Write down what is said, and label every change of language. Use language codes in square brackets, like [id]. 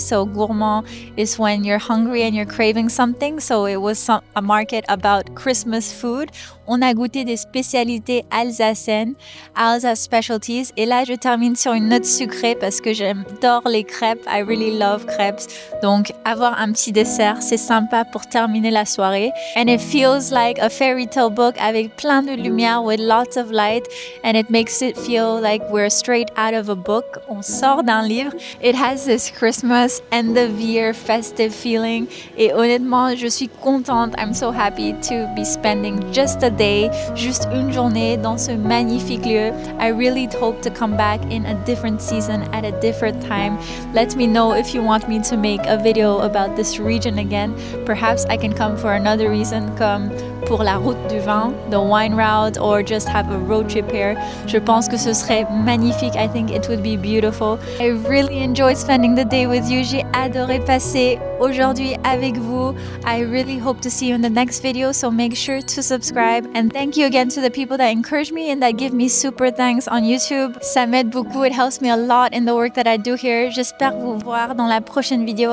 [en] So gourmand is when you're hungry and you're craving something. So it was a market about Christmas food. [fr] On a goûté des spécialités alsaciennes, [en] Alsace Specialties. [fr] Et là, je termine sur une note sucrée parce que j'adore les crêpes. [en] I really love crepes. [fr] Donc, avoir un petit dessert, c'est sympa pour terminer la soirée. [en] And it feels like a fairy tale book [fr] avec plein de lumière [en] with lots of light. And it makes it feel like we're straight out of a book. [fr] On sort d'un livre. [en] It has this Christmas end of year festive feeling. [fr] Et honnêtement, je suis contente. [en] I'm so happy to be spending just a day, [fr] juste une journée dans ce magnifique lieu. [en] I really hope to come back in a different season at a different time. Let me know if you want me to make a video about this region again. Perhaps I can come for another reason, [fr] comme pour la route du vin, [en] the wine route, or just have a road trip here. [fr] Je pense que ce serait magnifique. [en] I think it would be beautiful. I really enjoyed spending the day with you. [fr] J'ai adoré passer aujourd'hui avec vous. [en] I really hope to see you in the next video, so make sure to subscribe. And thank you again to the people that encourage me and that give me super thanks on YouTube. [fr] Ça m'aide beaucoup. [en] It helps me a lot in the work that I do here. [fr] J'espère vous voir dans la prochaine vidéo.